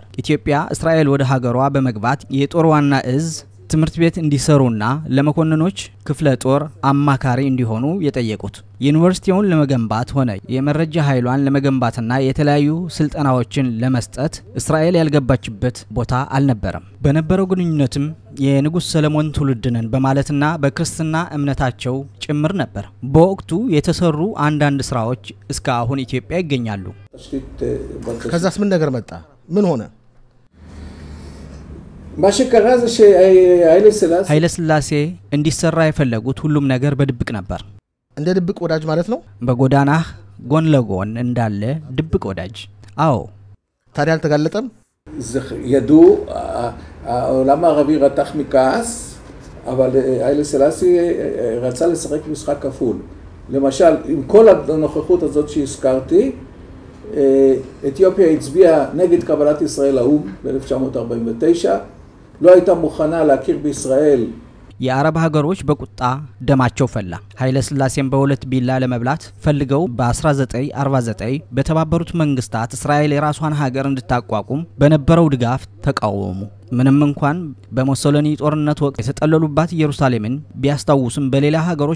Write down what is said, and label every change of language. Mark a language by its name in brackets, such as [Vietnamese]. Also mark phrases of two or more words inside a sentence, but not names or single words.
[Amharic] ኢትዮጵያ እስራኤል ወደ ሀገሯ በመግባት የጦር ዋና እዝ ትምርት ቤት እንዲሰሩና ለመኮንኖች ክፍለ ጦር አማካሪ እንዲሆኑ የጠየቁት። ዩኒቨርሲቲውን ለመገንባት ሆነ የመረጃ ኃይሏን ለመገንባትና የተለያዩ ስልጠናዎችን ለመስጠት እስራኤል ያልገባችበት ቦታ አልነበረም። በነበረው ግንኙነትም የንጉስ ሰለሞን ትውልድነን በማለትና በክርስትና እምነታቸው ጭምር ነበር። በወቅቱ የተሰሩ አንዳንድ ስራዎች እስከ አሁን ኢትዮጵያ ይገኛሉ። ከዛስ ምን ነገር መጣ? ምን ሆነ? [Hebrew] מה שקרה זה שהיילה [Amharic] ስላሴ እንዲሰራ የፈለጉት ሁሉም ነገር በድብቅ ነበር። እንደ ድብቅ ወዳጅ ማለት ነው? በጎዳናህ ጎን ለጎን እንዳለ ድብቅ ወዳጅ። አዎ። ታዲያ አልተጋለጠም? [Hebrew] ידעו, העולם הערבי רתח מכעס, אבל היילה סלאסי רצה לשחק משחק כפול. למשל, עם כל הנוכחות הזאת שהזכרתי, אתיופיה הצביעה נגד קבלת ישראל לאו"ם ב-1949, לא הייתה מוכנה להכיר בישראל. [Amharic] የአረብ ሀገሮች በቁጣ ደማቸው ፈላ። ኃይለ ስላሴን በሁለት ቢላ ለመብላት ፈልገው በ1949 በተባበሩት መንግስታት እስራኤል የራሷን ሀገር እንድታቋቁም በነበረው ድጋፍ ተቃወሙ። ምንም እንኳን በሞሶሎኒ ጦርነት ወቅት የተጠለሉባት ኢየሩሳሌምን ቢያስታውሱም በሌላ ሀገሮች